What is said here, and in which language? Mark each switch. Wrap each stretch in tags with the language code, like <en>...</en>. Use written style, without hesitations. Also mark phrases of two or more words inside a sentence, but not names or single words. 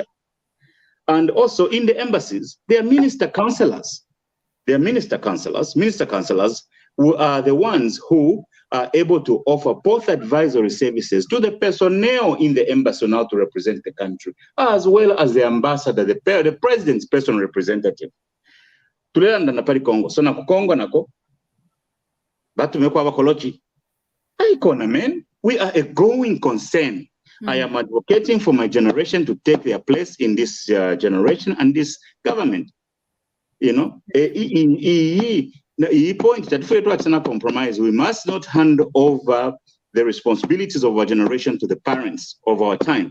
<en>And also in the embassies, they are minister counselors. They are minister counselors who are the ones who are able to offer both advisory services to the personnel in the embassy now to represent the country, as well as the ambassador, the president's personal representative.</en> <bem>Tulenda na pali Congo. So na Congo nako, batu meko abakolochi.</bem> <en>Aikona men, we are a growing concern. I am advocating for my generation to take their place in this generation and this government. You know, he point that for to compromise, we must not hand over the responsibilities of our generation to the parents of our time.</en>